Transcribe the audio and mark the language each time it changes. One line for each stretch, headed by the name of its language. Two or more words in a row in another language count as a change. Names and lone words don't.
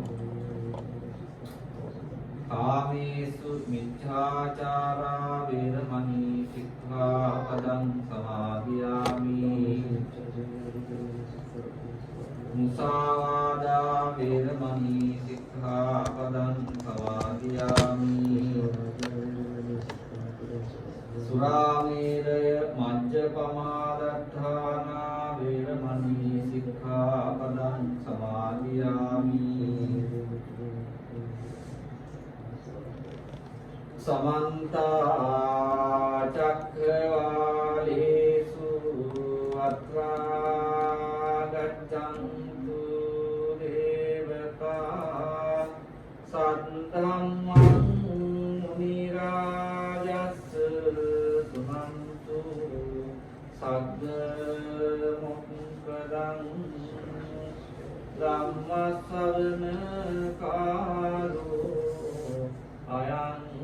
Pali: කාමේසු මිච්ඡාචාරා වේරමණී සික්ඛාපදං සමාදියාමි මුසාවාදා වේරමණී සික්ඛාපදං සමාදියාමි සුරාමේරය මජ්ජපමාදට්ඨානා වේරමණී සික්ඛාපදං සමාදියාමි සමන්ත චක්ඛවාලේසු අත්‍රා ගච්ඡන්තු දේවතා සද්ධම්මං මුනි රාජස් සුනන්තු සග්ග මොක්ඛදං ධම්මස්සවන කාලෝ අයං